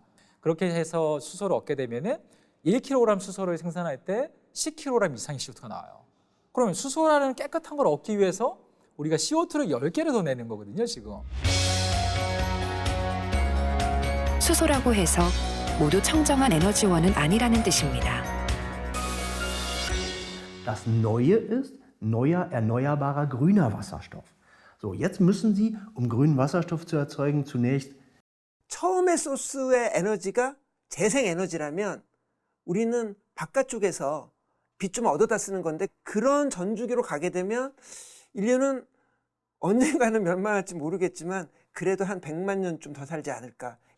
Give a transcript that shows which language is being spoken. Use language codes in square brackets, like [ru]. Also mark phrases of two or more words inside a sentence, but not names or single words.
[ko] 그렇게 해서 수소를 얻게 되면은 1kg 수소를 생산할 때 10kg 이상의 CO2가 나와요. 그러면 수소라는 깨끗한 걸 얻기 위해서 우리가 CO2를 10개를 더 내는 거거든요, 지금. 수소라고 해서 모두 청정한 에너지원은 아니라는 뜻입니다. [de] Das Neue ist neuer erneuerbarer grüner Wasserstoff. So, jetzt müssen Sie, um grünen Wasserstoff zu erzeugen, zunächst [ko] 처음의 소스의 에너지가 재생 에너지라면 우리는 바깥쪽에서 빛 좀 얻어다 쓰는 건데 그런 전주기로 가게 되면 인류는 언젠가는 멸망할지 모르겠지만 그래도 한 100만 년쯤 더 살지 않을까.